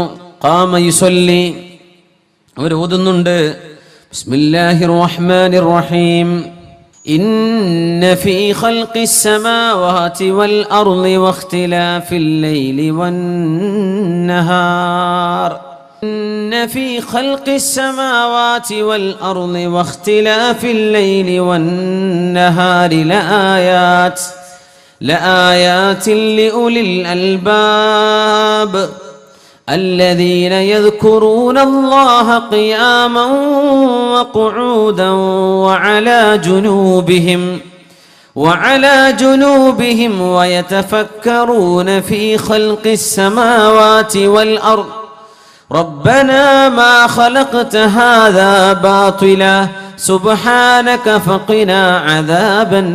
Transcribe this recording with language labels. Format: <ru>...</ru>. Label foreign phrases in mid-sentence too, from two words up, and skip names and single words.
<ar>قام يصلي,</ar> <ml>അവർ ഓതുന്നുണ്ട്,</ml> <ar>بسم الله الرحمن الرحيم إن في خلق السماوات والأرض واختلاف الليل والنهار إن في خلق السماوات والأرض واختلاف الليل والنهار لآيات لأولي الألباب الذين يذكرون الله قياما وقعودا وعلى جنوبهم ويتفكرون في خلق السماوات والأرض ربنا ما خلقت هذا باطلا سبحانك فقنا عذاب</ar>